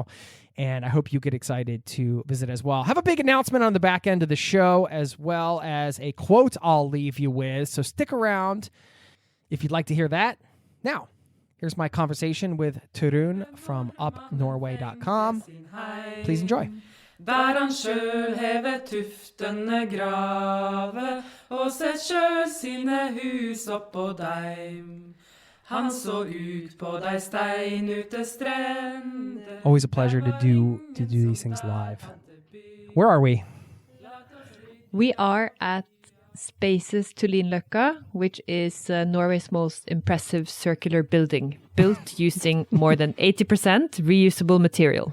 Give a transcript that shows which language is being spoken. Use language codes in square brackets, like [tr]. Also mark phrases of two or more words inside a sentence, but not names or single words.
[en] And I hope you get excited to visit as well. Have a big announcement on the back end of the show, as well as a quote I'll leave you with. So stick around if you'd like to hear that. Now, here's my conversation with Torunn from upnorway.com. Please enjoy. [no] Der han sjøl hever tuftene grave, og sett sjøl sine hus oppå deim. Han så ut på de steinute strender. [en] Always a pleasure to do these things live. Where are we? We are at Spaces Tullinløkka, which is Norway's most impressive circular building, built using more than 80% reusable material.